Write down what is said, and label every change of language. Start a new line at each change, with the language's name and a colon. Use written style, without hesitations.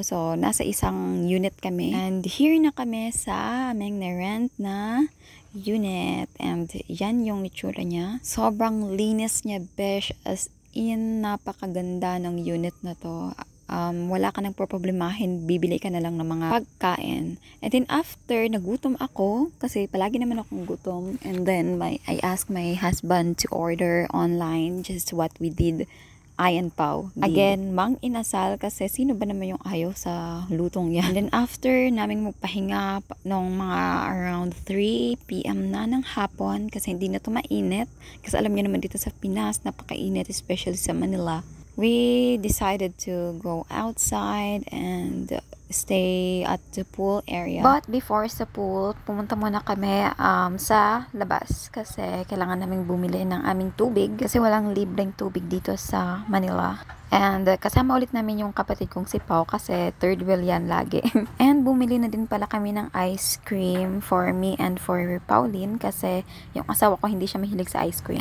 Filipino: So, nasa isang unit kami. And here na kami sa aming na-rent na unit. And yan yung itsura niya. Sobrang linis niya, besh. As in, napakaganda ng unit na to. Wala ka nang problemahin, bibili ka na lang ng mga pagkain.
English: And then after,
Filipino: nagutom ako, kasi palagi naman akong gutom.
English: And then, I asked my husband to order online, just what we did, I and Pao.
Filipino: Again, mang inasal, kasi sino ba naman yung ayaw sa lutong yan.
English: And then after,
Filipino: naming magpahinga nung mga around 3 p.m. na ng hapon, kasi hindi na to mainit. Kasi alam niyo naman dito sa Pinas, napakainit, especially sa Manila.
English: We decided to go outside and stay at the pool area.
Filipino: But before sa pool, pumunta muna kami sa labas kasi kailangan naming bumili ng aming tubig kasi walang libreng tubig dito sa Manila. And kasama ulit namin yung kapatid kong si Pao kasi third wheel yan lagi. And bumili na din pala kami ng ice cream
English: for me and for Pauline
Filipino: kasi yung asawa ko hindi siya mahilig sa ice cream.